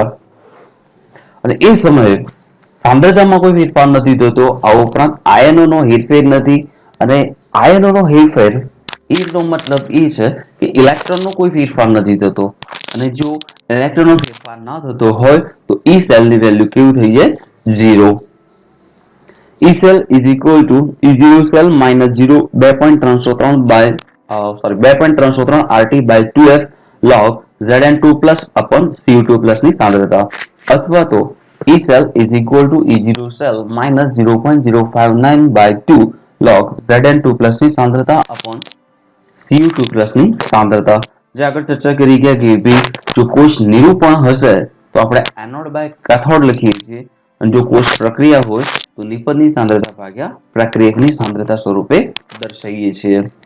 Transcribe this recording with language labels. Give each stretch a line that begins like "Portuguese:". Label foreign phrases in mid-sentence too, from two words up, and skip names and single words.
Gujarati: અને એ સમયે સાંદ્રતામાં કોઈ ફેરફાર નથી થતો. આ ઉપરાંત આયનોનો હેરફેર નથી અને આયનોનો હેરફેર એનો મતલબ એ છે કે ઇલેક્ટ્રોનનો કોઈ ફેરફાર નથી થતો. અને જો ઇલેક્ટ્રોનનો ફેરફાર ના થતો હોય તો E સેલની વેલ્યુ કેવું થઈ જાય? 0.
English: E cell is equal to E0 cell minus 2.303 by 2.303 RT by 2F log Zn2 upon Cu2
Gujarati: ની સાંદ્રતા, અથવા તો
English: E cell is equal to E0 cell minus 0.059 by 2 log Zn2
Gujarati: ની સાંદ્રતા
English: upon Cu2
Gujarati: ની સાંદ્રતા. જે આગળ ચર્ચા કરી ગયા કે ભાઈ જો કોષ નિરૂપણ હશે તો આપણે
English: anode by cathode
Gujarati: લખીએ છીએ અને જો કોષ પ્રક્રિયા હોય તો નિપજની સાંદ્રતા ભાગ્યા પ્રક્રિયકની સાંદ્રતા સ્વરૂપે દર્શાવીએ છીએ.